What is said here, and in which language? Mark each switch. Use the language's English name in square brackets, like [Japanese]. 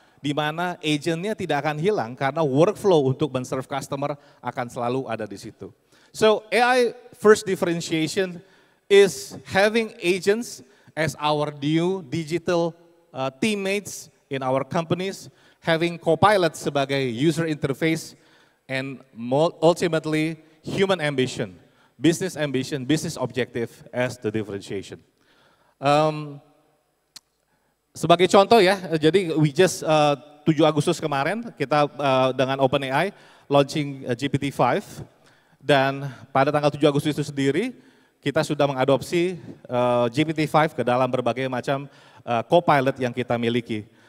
[Indonesian] Di mana agentnya tidak akan hilang karena workflow untuk men-serve customer akan selalu ada di situ. [English] So AI first differentiation is having agents as our new digital teammates in our companies, having Copilot [Indonesian] sebagai user interface, [English] and ultimately human ambition, business objective as the differentiation. [Indonesian] Sebagai contoh ya, jadi [English] we just [Indonesian] 7 Agustus kemarin kita dengan OpenAI launching GPT-5, dan pada tanggal 7 Agustus itu sendiri kita sudah mengadopsi GPT-5 ke dalam berbagai macam Copilot yang kita miliki.